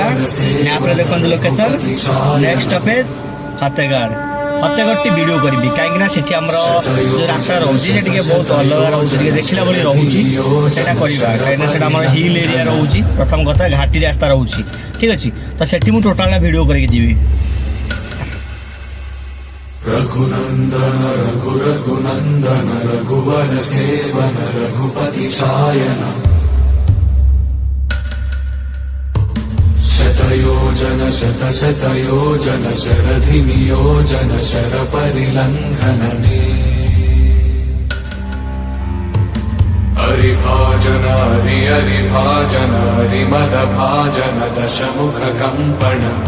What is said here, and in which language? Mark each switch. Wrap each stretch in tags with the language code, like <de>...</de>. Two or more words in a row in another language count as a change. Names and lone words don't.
<or>ମ୍ୟାପ୍ରେ ଦେଖନ୍ତୁ ଲୋକେସନ୍।</or> <en>next stoppage</en> <or>ଫତେଗଡ଼। ଫତେଗଡ଼ଟି ଭିଡ଼ିଓ କରିବି କାହିଁକିନା ସେଠି ଆମର ଯେଉଁ ରାସ୍ତା ରହୁଛି ସେ ଟିକେ ବହୁତ ଅଲଗା ରହୁଛି, ଟିକେ ଦେଖିଲା ଭଳି ରହୁଛି। ସେଇଟା କରିବା କାହିଁକିନା ସେଇଟା ଆମର</or> <en>hill area</en> <or>ରହୁଛି। ପ୍ରଥମ କଥା ଘାଟି ରାସ୍ତା ରହୁଛି, ଠିକ୍ ଅଛି। ତ ସେଠି ମୁଁ</or> <en>total video</en> <or>କରିକି ଯିବି।</or> <sa>रघुनंदन रघु रघुनंदन रघुवर सेवन रघुपति शायन शतयोजन शत शतयोजन शरधि नियोजन शर परिलंघनने हरिभाजन हरि हरिभाजन हरिमद भाजन दशमुख कंपन</sa>